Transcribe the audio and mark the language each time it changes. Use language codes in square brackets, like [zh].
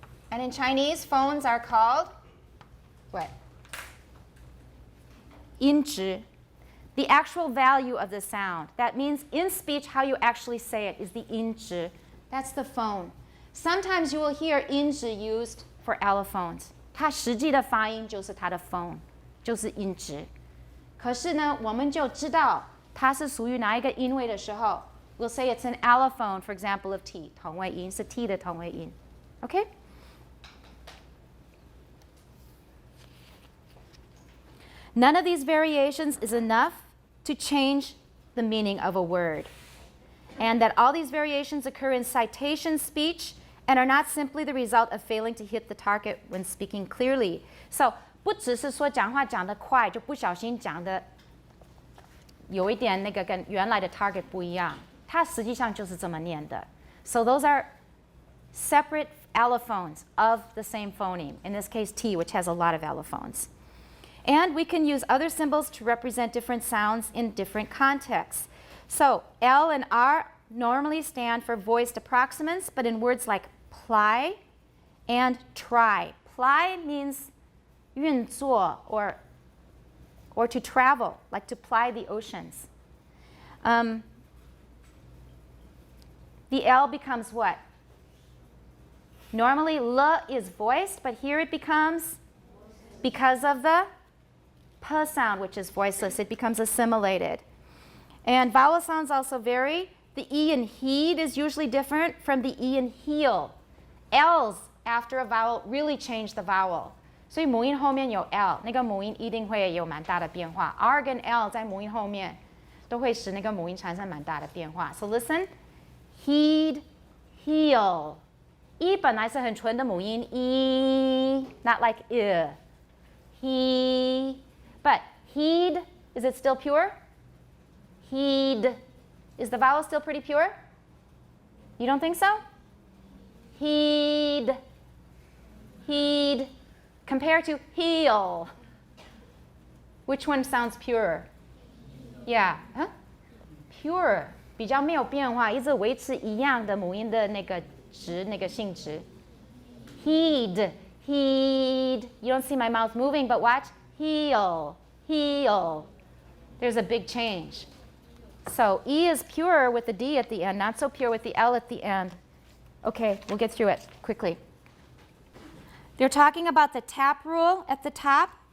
[en] And in Chinese, phones are called what? 音值. the actual value of the sound. That means in speech, how you actually say it is the 音值. That's the phone. Sometimes you will hear 音值 used for allophones. [zh] 它实际的发音就是它的 phone, 就是音值. 可是呢，我们就知道它是属于哪一个音位的时候 [en] we'll say it's an allophone, for example, of T, [zh] 同位音, 是 T 的同位音. [en] Okay? None of these variations is enough to change the meaning of a word. And that all these variations occur in citation speech and are not simply the result of failing to hit the target when speaking clearly. [zh] So, 不只是说讲话讲得快就不小心讲得有一点那个跟原来的 target 不一样，它实际上就是这么念的。 [en] So those are separate allophones of the same phoneme. In this case, T, which has a lot of allophones. And we can use other symbols to represent different sounds in different contexts. So L and R normally stand for voiced approximants, but in words like ply and try. Ply means 运作 or to travel, like to ply the oceans. The L becomes what? Normally, L is voiced, but here it becomes, because of the P sound, which is voiceless, it becomes assimilated. And vowel sounds also vary. The E in heed is usually different from the E in heel. L's after a vowel really change the vowel. [zh] 所以母音后面有 L， 那个母音一定会有蛮大的变化。 R 跟 L 在母音后面都会使那个母音产生蛮大的变化。 [en] So listen, heed, heel. [zh] 一本来是很纯的母音 E, [en] not like I. He, but heed, is it still pure? Heed. Is the vowel still pretty pure? You don't think so? Heed. Heed. Compare to heel. Which one sounds purer? Yeah. Huh? Pure. [zh] 比较没有变化，一直维持一样的母音的那个值，那个性质。 [en] Heed. Heed. You don't see my mouth moving, but watch. Heel. Heel. There's a big change. So E is pure with the D at the end, not so pure with the L at the end. Okay, we'll get through it quickly. They're talking about the tap rule at the top.